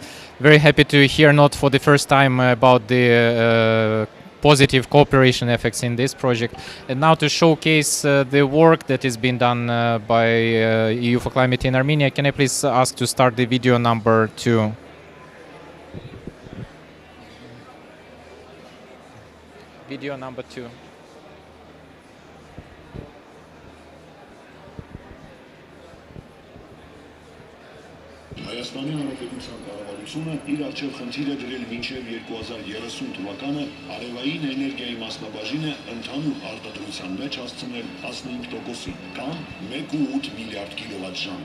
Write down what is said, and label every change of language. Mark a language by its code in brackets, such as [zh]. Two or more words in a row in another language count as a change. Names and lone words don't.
[en] Very happy to hear not for the first time about the positive cooperation effects in this project. And now to showcase the work that is being done by EU for Climate in Armenia, can I please ask to start the video number 2? Video number 2. [hy] Հայաստանի Հանրապետության կառավարությունը իր առջև խնդիր է դրել մինչև 2030 թվականը արևային էներգիայի մասնաբաժինը ընդհանուր արտադրության մեջ հասցնել 15%-ի կամ 1.8 միլիարդ կիլովատ-ժամ։